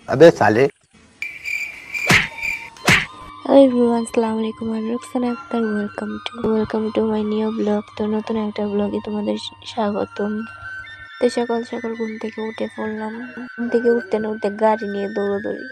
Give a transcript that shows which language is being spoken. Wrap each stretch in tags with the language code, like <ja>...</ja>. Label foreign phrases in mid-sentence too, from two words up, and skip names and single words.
<hi>अबे साले।</hi> <en>Hello everyone,</en> <ar>السلام عليكم.</ar> <en>I'm Roxana Akhtar. Welcome to my new vlog.</en> <bn>তো নতুন একটা ব্লগে তোমাদের স্বাগতম। তো সকাল সকাল ঘুম থেকে উঠে পড়লাম। ঘুম থেকে উঠতে না উঠতে গাড়ি নিয়ে দৌড়াদৌড়ি।</bn>